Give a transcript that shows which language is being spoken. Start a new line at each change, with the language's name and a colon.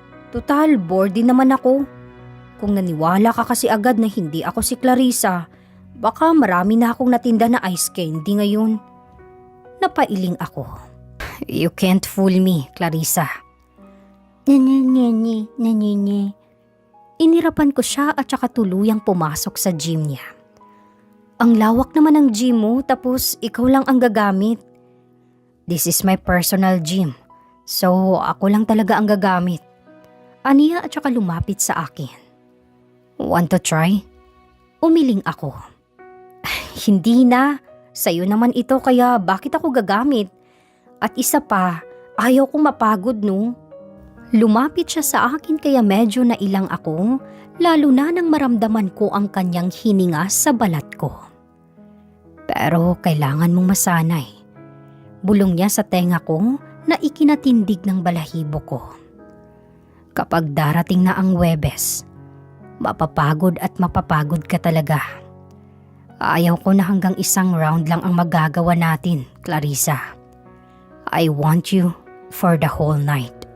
Filipino: Total, bored din naman ako. Kung naniwala ka kasi agad na hindi ako si Clarissa, baka marami na akong natinda na ice candy ngayon. Napailing ako.
English: You can't fool me, Clarissa.
Filipino: Nanini. Inirapan ko siya at saka tuluyang pumasok sa gym niya. Ang lawak naman ng gym mo tapos ikaw lang ang gagamit.
English: This is my personal gym. So
Filipino: ako lang talaga ang gagamit. Aniya at saka lumapit sa akin.
English: Want to try?
Filipino: Umiling ako. Hindi na. Sa'yo naman ito kaya bakit ako gagamit? At isa pa, ayaw kong mapagod no? Lumapit siya sa akin kaya medyo nailang ako, lalo na nang maramdaman ko ang kanyang hininga sa balat ko. Pero kailangan mong masanay. Bulong niya sa tenga ko na ikinatindig ng balahibo ko. Kapag darating na ang Huwebes, mapapagod at mapapagod ka talaga. Ayaw ko na hanggang isang round lang ang magagawa natin, Clarissa.
English: I want you for the whole night.